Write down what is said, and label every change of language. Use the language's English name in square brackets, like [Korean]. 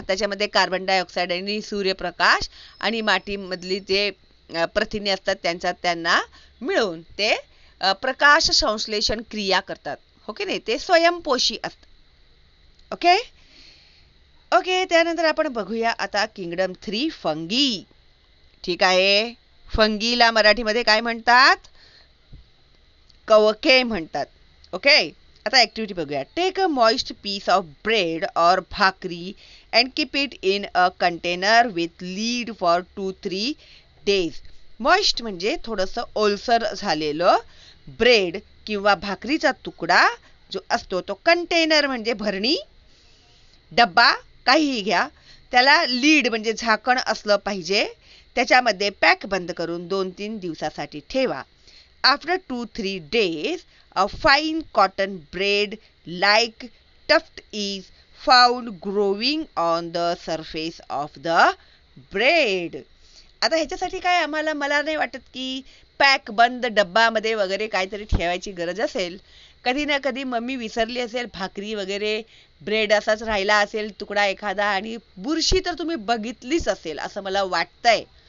[Marathi] त्याच्यामध्ये carbon dioxide आणि सूर्यप्रकाश आणि मातीमधली जे प्रथिने असतात त्यांना मिळून ते प्रकाश संश्लेषण क्रिया करतात. हो की नाही? ते स्वयंपोषी असतात. ओके. ओके. त्यानंतर आपण बघूया आता किंगडम 3 फंगी. ठीक आहे. फंगीला मराठीमध्ये काय म्हणतात? कवके म्हणतात. ओके. आता ऍक्टिव्हिटी बघूया. [English] Take a moist piece of bread और bhakri and keep it in a container with lid for 2-3 days. [Marathi] Moist म्हणजे थोडंसं ओलसर झालेलं ब्रेड किंवा भाकरीचा तुकडा जो असतो तो कंटेनर म्हणजे भरणी, डब्बा काहीही घ्या. त्याला लीड म्हणजे झाकण असलं पाहिजे. त्याच्यामध्ये पॅक बंद करून 2-3 दिवसासाठी ठेवा. [English] After 2-3 days, a fine cotton braid like tuft is found growing on the surface of the bread. [Marathi] आता ह्याच्यासाठी काय मला नाही वाटत की पॅक बंद डब्बामध्ये वगैरे काहीतरी ठेवायची गरज असेल. कधी ना कधी मम्मी विसरली असेल, भाकरी वगैरे ब्रेड असाच राहिला असेल तुकडा एखादा, आणि बुरशी तर तुम्ही बघितलीच असेल असं मला वाटतंय.